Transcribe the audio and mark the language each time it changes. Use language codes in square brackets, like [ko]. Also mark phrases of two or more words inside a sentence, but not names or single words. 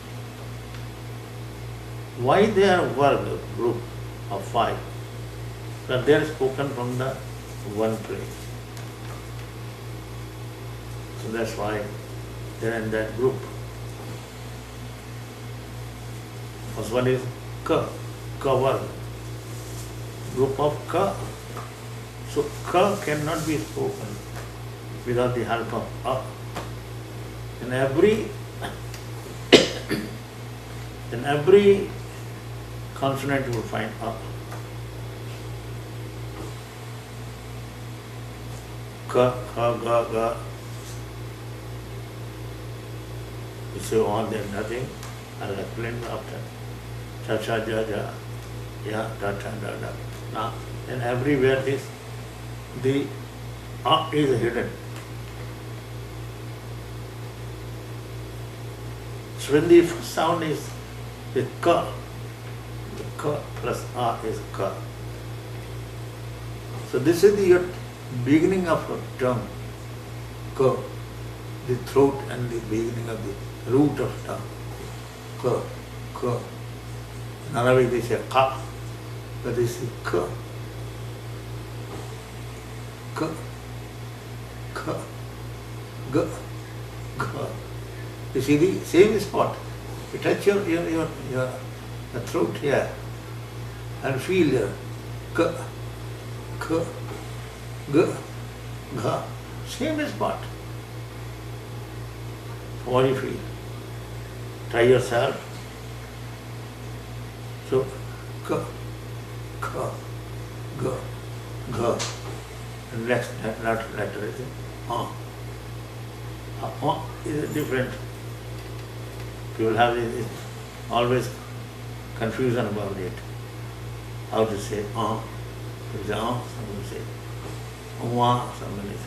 [en] Why they are varg group of five? Because they are spoken from the one place. So that's why they are in that group. First one is ka varg, group of ka. So ka cannot be spoken without the help of a. In every consonant you will find a. Ka, kha, ga, ga. You say on, then nothing. I'll explain after. Cha, cha, ja, ja. Ya, da, ta, da, da. Now, and everywhere the a is hidden. So when the first sound is the ka plus a is ka. So this is your beginning of a tongue. Ka, the throat and the beginning of the root of tongue. Ka. In Arabic they say ka, but this is ka. Ka, ga. You see the same spot. You touch your the throat here and feel your ka, ga. Same spot. What do you feel? Try yourself. So ka, ga. And next letter is is different. People have always confusion about it. How to say some will say somebody say.